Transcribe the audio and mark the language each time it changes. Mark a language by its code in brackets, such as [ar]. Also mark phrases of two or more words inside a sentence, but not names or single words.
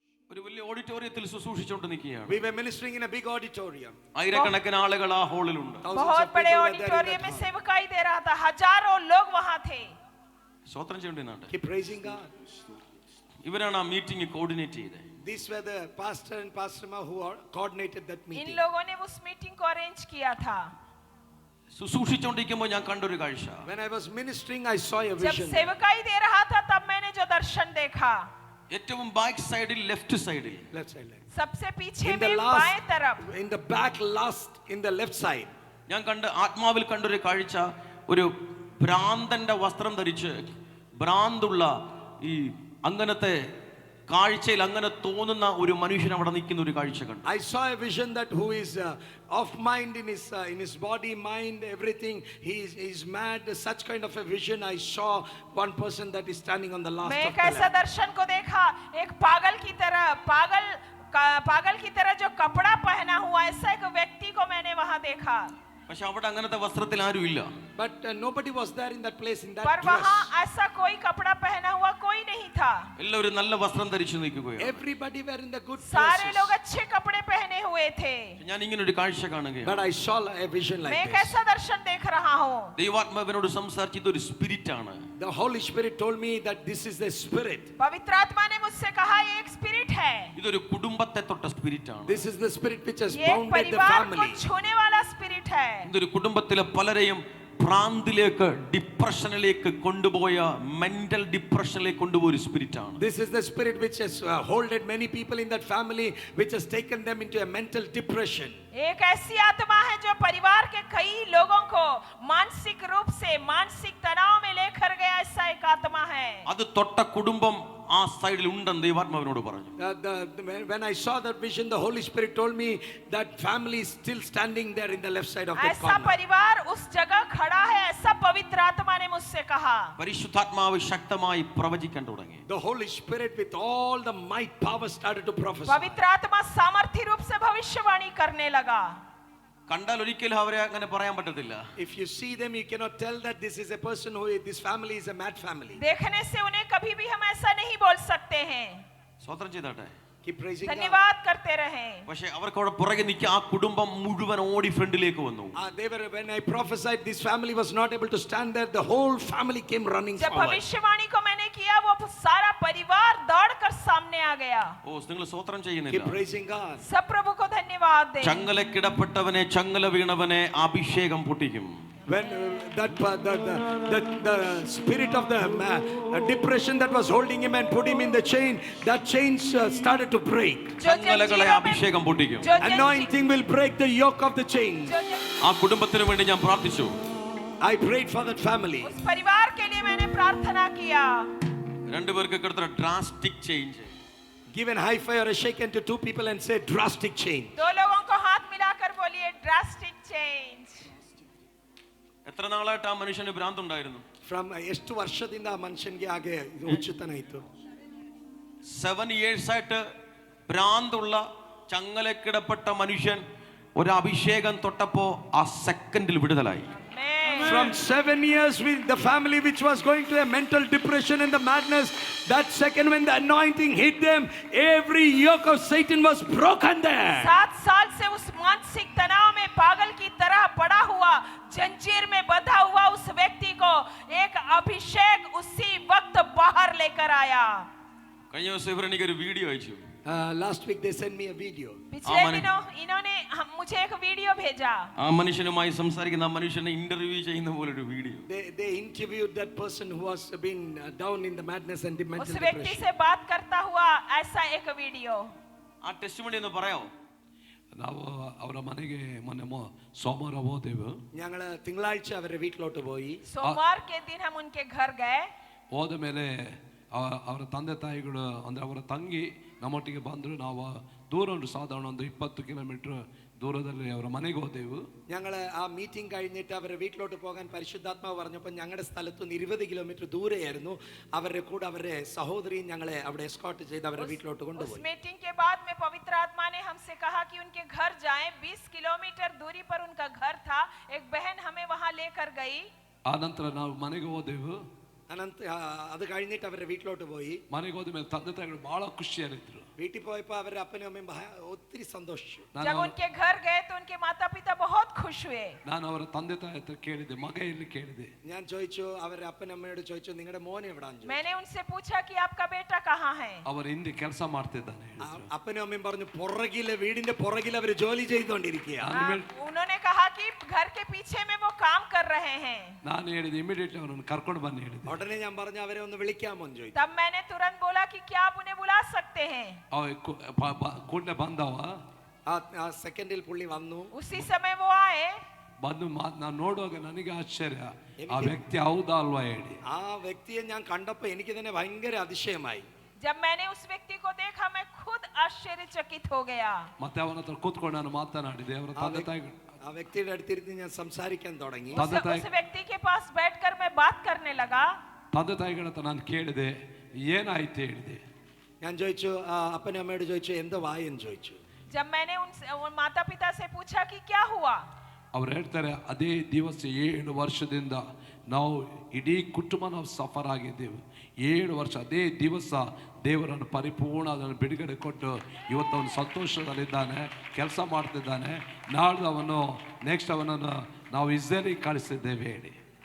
[ml] ഒരു വലിയ ഓഡിറ്റോറിയത്തിൽ ശുശ്രൂഷിച്ചുകൊണ്ട് നിൽക്കുകയാണ്. [en] We were ministering in a big auditorium. [ml] ആയിരക്കണക്കിന് ആളുകൾ ആ ഹാളിലുണ്ട്. [hi] बहुत बड़े ऑडिटोरियम में सेवकाई दे रहा था, हजारों लोग वहां थे. [ml] സ്തോത്രം ചെയ്യേണ്ടതാണ്. [en] Keep praising God. [ml] ഇവരാണ് ആ മീറ്റിംഗ് കോർഡിനേറ്റ് ചെയ്തത്. [en] These were the pastor and pastor ma who coordinated that meeting. [hi] इन लोगों ने उस मीटिंग को अरेंज किया था. [ml] ശുശ്രൂഷിച്ചുകൊണ്ടിരിക്കുമ്പോൾ ഞാൻ കണ്ടൊരു കാഴ്ച. [en] When I was ministering, I saw a [hi] जब [en] vision. [hi] सेवकाई दे रहा था तब मैंने जो दर्शन देखा, [ml] ഏറ്റവും ബാക്ക് സൈഡിൽ ലെഫ്റ്റ് സൈഡിൽ [en] Left side. [hi] सबसे पीछे [en] In the [hi] में [en] last, [hi] बाएं तरफ, [en] in the back last, in the left side. [ml] ഞാൻ കണ്ട് ആത്മാവിൽ കണ്ടൊരു കാഴ്ച, ഒരു ഭ്രാന്തന്റെ വസ്ത്രം ധരിച്ച് ഭ്രാന്തുള്ള ഈ അങ്ങനത്തെ കാഴ്ചയിൽ അങ്ങനെ തോന്നുന്ന ഒരു മനുഷ്യൻ അവിടെ നിൽക്കുന്ന ഒരു കാഴ്ച കണ്ടു. [en] I saw a vision that who is off mind in his body, mind, everything. He is mad. Such kind of a vision. I saw one person that is standing on the last [hi] मैं [en] of [hi] एक [en] the [hi] ऐसा [en] lamp. [hi] दर्शन को देखा, एक पागल की तरह जो कपड़ा पहना हुआ ऐसा एक व्यक्ति को मैंने वहां देखा. [ml] പക്ഷെ അവിടെ അങ്ങനത്തെ വസ്ത്രത്തിൽ ആരും ഇല്ല. [en] But nobody was there in that place in that [hi] पर [en] dress. [hi] वहां ऐसा कोई कपड़ा पहना हुआ कोई नहीं था. [ml] എല്ലാവരും നല്ല വസ്ത്രം ധരിച്ചു നിൽക്കുകയാണ്. [en] Everybody were in the good [hi] सारे [en] places. [hi] लोग अच्छे कपड़े पहने हुए थे. [ml] ഞാൻ ഇങ്ങനെ ഒരു കാഴ്ച കാണുകയാണ്. [en] But I saw a vision [hi] मैं [en] like [hi] एक [en] this. [hi] ऐसा दर्शन देख रहा हूँ. [ml] ദൈവാത്മാവിനോട് സംസാരിച്ചത് ഒരു സ്പിരിറ്റ് ആണ്. [en] The Holy Spirit told me that this is the spirit. [hi] पवित्र आत्मा ने मुझसे कहा ये एक स्पिरिट है. [ml] ഇതൊരു കുടുംബത്തെ തൊട്ട സ്പിരിറ്റ് ആണ്. [en] This is the spirit which has [hi] ये एक [en] bounded the [hi] परिवार को [en] family. [hi] छूने वाला स्पिरिट है. [ml] ഇതൊരു കുടുംബത്തിലെ പലരെയും ഭ്രാന്തിലേക്ക് ഡിപ്രഷനിലേക്ക് കൊണ്ടുപോയ മെന്റൽ ഡിപ്രഷനിലേക്ക് കൊണ്ടുപോയ ഒരു സ്പിരിറ്റ് ആണ്. [en] This is the spirit which has holded many people in that family, which has taken them into a mental depression. [hi] एक ऐसी आत्मा है जो परिवार के कई लोगों को मानसिक रूप से मानसिक तनाव में लेकर गया, ऐसा एक आत्मा है. [ml] അത് തൊട്ട കുടുംബം ആ സൈഡിൽ ഉണ്ടെന്ന് ദൈവാത്മാവിനോട് പറഞ്ഞു. [en] When I saw that vision, the Holy Spirit told me that family is still standing there in the left side of that [hi] ऐसा [en] corner. [hi] परिवार उस जगह खड़ा है, ऐसा पवित्र आत्मा ने मुझसे कहा. [ml] പരിശുദ്ധാത്മാവ് ശക്തമായി പ്രവചിക്കാൻ തുടങ്ങി. [en] The Holy Spirit with all the might power started to prophesy. [hi] पवित्र आत्मा सामर्थ्य रूप से भविष्यवाणी करने लगा. [ml] കണ്ടാൽ ഒരിക്കലും അവരെ അങ്ങനെ പറയാൻ പറ്റത്തില്ല. [en] If you see them, you cannot tell that this is a person who this family is a mad family. [hi] देखने से उन्हें कभी भी हम ऐसा नहीं बोल सकते हैं. [ml] സ്വതന്ത്രം ചെയ്താട്ടെ. [en] Keep praising God. [hi] धन्यवाद करते रहे. [ml] പക്ഷെ അവർക്ക് അവിടെ പുറകെ നിൽക്കുക ആ കുടുംബം മുഴുവൻ ഓടി ഫ്രണ്ടിലേക്ക് വന്നു. [en] They were, when I prophesied, this family was not able to stand there. The whole family came running [hi] जब [en] forward. [hi] भविष्यवाणी को मैंने किया, वो सारा परिवार दौड़कर सामने आ गया. [ml] ഓ നിങ്ങൾ സ്വതന്ത്രം [en] Keep [ml] ചെയ്യുന്നില്ല. [en] praising God. [hi] सब प्रभु को धन्यवाद दे. [ml] ചങ്ങലക്കിടപ്പെട്ടവനെ ചങ്ങല വീണവനെ അഭിഷേകം പൊട്ടിക്കും. [en] When the spirit of the depression that was holding him and put him in the chain, that chain started to break. [ml] ചങ്ങലകളെ അഭിഷേകം പൊട്ടിക്കും. [en] Anointing will break the yoke of the chain. [ml] ആ കുടുംബത്തിന് വേണ്ടി ഞാൻ പ്രാർത്ഥിച്ചു. [en] I prayed for that family. [hi] उस परिवार के लिए मैंने प्रार्थना किया. [ml] രണ്ടുപേർക്ക് കിടന്ന [en] drastic change. Give an high five or a shake hand to two people and say drastic change. [hi] दो लोगों को हाथ मिलाकर बोलिए [en] drastic change. [ml] എത്ര നാളായിട്ട് ആ മനുഷ്യന് ഭ്രാന്തുണ്ടായിരുന്നു? [kn] From ಎಷ್ಟು ವರ್ಷದಿಂದ ಆ ಮನುಷ್ಯನಿಗೆ ಹಾಗೆ ಹುಚ್ಚುತನ ಇತ್ತು? [ml] 7 years ആയിട്ട് ഭ്രാന്തുള്ള ചങ്ങലക്കിടപ്പെട്ട മനുഷ്യൻ ഒരു അഭിഷേകം തൊട്ടപ്പോ ആ സെക്കൻഡിൽ വിടുതലായി. [en] From 7 years with the family which was going to a mental depression and the madness, that second when the anointing hit them, every yoke of Satan was broken there. [hi] 7 साल से उस मानसिक तनाव में पागल की तरह पड़ा हुआ, जंजीर में बंधा हुआ उस व्यक्ति को एक अभिषेक उसी वक्त बाहर लेकर आया. [ml] കഴിഞ്ഞ ദിവസം ഇവർ എനിക്കൊരു വീഡിയോ അയച്ചു. [en] Last week they sent me a video. [hi] पिछले दिनों इन्होंने मुझे एक वीडियो भेजा. [ml] ആ മനുഷ്യനുമായി സംസാരിക്കുന്ന ആ മനുഷ്യനെ ഇന്റർവ്യൂ ചെയ്യുന്ന പോലെ ഒരു വീഡിയോ. [en] They interviewed that person who was been down in the madness and the mental [hi] उस व्यक्ति [en] depression. [hi] से बात करता हुआ ऐसा एक वीडियो. [ml] ആ ടെസ്റ്റിമണി ഒന്ന് പറയാമോ? [kn] ನಾವು ಅವರ ಮನೆಗೆ ಮೊನ್ನೆ ಸೋಮವಾರ ಹೋದೆವು. [ml] ഞങ്ങൾ തിങ്കളാഴ്ച അവരുടെ വീട്ടിലോട്ട് പോയി. [hi] सोमवार के दिन हम उनके घर गए. [kn] ಹೋದ ಮೇಲೆ ಅವರ ತಂದೆ ತಾಯಿಗಳು ಅಂದರೆ ಅವರ ತಂಗಿ ನಮ್ಮೊಟ್ಟಿಗೆ ಬಂದರು. ನಾವು ದೂರ ಒಂದು ಸಾಧಾರಣ ಒಂದು 20 കിലോമീറ്റർ ദൂരದಲ್ಲಿ ಅವರ ಮನೆಗೆ ಹೋದೆವು. [ml] ഞങ്ങൾ ആ മീറ്റിംഗ് കഴിഞ്ഞിട്ട് അവരുടെ വീട്ടിലോട്ട് പോകാൻ പരിശുദ്ധാത്മാവ് പറഞ്ഞപ്പോൾ ഞങ്ങളുടെ സ്ഥലത്ത് നിന്ന് 20 കിലോമീറ്റർ ദൂരെയായിരുന്നു. അവരുടെ കൂടെ അവരുടെ സഹോദരിയും ഞങ്ങളെ അവിടെ എസ്കോർട്ട് ചെയ്ത് അവരുടെ വീട്ടിലോട്ട് കൊണ്ടുപോയി. [hi] उस मीटिंग के बाद में पवित्र आत्मा ने हमसे कहा कि उनके घर जाएं. 20 किलोमीटर दूरी पर उनका घर था. एक बहन हमें वहां लेकर गई. [kn] ಆ ನಂತರ ನಾವು ಮನೆಗೆ ಹೋದೆವು. [ml] അത് കഴിഞ്ഞിട്ട് അവരുടെ വീട്ടിലോട്ട് പോയി. [kn] ಮನೆಗೆ ಹೋದ ಮೇಲೆ ತಂದೆ ತಾಯಿಗಳು ಬಹಳ ಖುಷಿಯಾಗಿದ್ರು. [ml] വീട്ടിൽ പോയപ്പോ അവരുടെ അപ്പനും അമ്മയും ഒത്തിരി സന്തോഷിച്ചു. [hi] जब उनके घर गए तो उनके माता पिता बहुत खुश हुए. [kn] ನಾನು ಅವರ ತಂದೆ ತಾಯಿ ಹತ್ರ ಕೇಳಿದೆ, ಮಗ ಎಲ್ಲಿ ಕೇಳಿದೆ. [ml] ഞാൻ ചോദിച്ചു, അവരുടെ അപ്പനമ്മയോട് ചോദിച്ചു, നിങ്ങളുടെ മോൻ എവിടാന്ന്. [hi] मैंने उनसे पूछा कि आपका बेटा कहाँ है. [kn] ಅವರು ಹಿಂದೆ ಕೆಲಸ ಮಾಡ್ತಿದ್ದಾನೆ. [ml] അപ്പനും അമ്മയും പറഞ്ഞു, പുറകില് വീടിന്റെ പുറകിൽ അവർ ജോലി ചെയ്തുകൊണ്ടിരിക്കുക. [hi] उन्होंने कहा कि घर के पीछे में वो काम कर रहे हैं. [kn] ನಾನು ಹೇಳಿದೆ, ಇಮಿಡಿಯೇಟ್ಲಿ ಅವರನ್ನು ಕರ್ಕೊಂಡು ಬನ್ನಿ ಹೇಳಿದೆ. [ml] ഉടനെ ഞാൻ പറഞ്ഞു, അവരെ ഒന്ന് വിളിക്കാമോ എന്ന് ചോദിച്ചു. [hi] तब मैंने तुरंत बोला कि क्या आप उन्हें बुला सकते हैं. [kn] ಕೂಡಲೇ ಬಂದವ. [ml] ആ സെക്കൻഡിൽ പുള്ളി വന്നു. [hi] उसी समय वो आए. [kn] ಬಂದು ನಾನು ನೋಡುವಾಗ ನನಗೆ ಆಶ್ಚರ್ಯ, ಆ ವ್ಯಕ್ತಿ ಹೌದಾ ಅಲ್ವಾ ಹೇಳಿ. [ml] ആ വ്യക്തിയെ ഞാൻ കണ്ടപ്പോൾ എനിക്ക് തന്നെ ഭയങ്കര അതിശയമായി. [hi] जब मैंने उस व्यक्ति को देखा मैं खुद आश्चर्यचकित हो गया. [kn] ಮತ್ತೆ ಅವನ ಹತ್ರ ಕೂತ್ಕೊಂಡು ನಾನು ಮಾತನಾಡಿದೆ. ಅವರ ತಂದೆ ತಾಯಿಗಳು [ml] ആ വ്യക്തിയുടെ അടുത്തിരുന്ന് ഞാൻ സംസാരിക്കാൻ തുടങ്ങി. [hi] उस व्यक्ति के पास बैठकर मैं बात करने लगा. [kn] ತಂದೆ ತಾಯಿಗಳ ಹತ್ರ ನಾನು ಕೇಳಿದೆ, ಏನಾಯ್ತು ಹೇಳಿದೆ. [ml] ഞാൻ ചോദിച്ചു, അപ്പനും അമ്മയോട് ചോദിച്ചു, എന്താ വായെന്ന് ചോദിച്ചു. [hi] जब मैंने उन माता पिता से पूछा कि क्या हुआ, [kn] ಅವ್ರು ಹೇಳ್ತಾರೆ, ಅದೇ ದಿವಸ 7 ವರ್ಷದಿಂದ ನಾವು ಇಡೀ ಕುಟುಂಬ ನಾವು ಸಫರ್ ಆಗಿದ್ದೇವೆ. 7 ವರ್ಷ ಅದೇ ದಿವಸ ದೇವರನ್ನು ಪರಿಪೂರ್ಣ ಅದನ್ನು ಬಿಡುಗಡೆ ಕೊಟ್ಟು ಇವತ್ತು ಅವನು ಸಂತೋಷದಲ್ಲಿದ್ದಾನೆ, ಕೆಲಸ ಮಾಡ್ತಿದ್ದಾನೆ. ನಾಳೆ ನೆಕ್ಸ್ಟ್ ಅವನನ್ನು ನಾವು ಇಸ್ರೇಲಿಗೆ ಕಳಿಸಿದ್ದೇವೆ ಹೇಳಿ.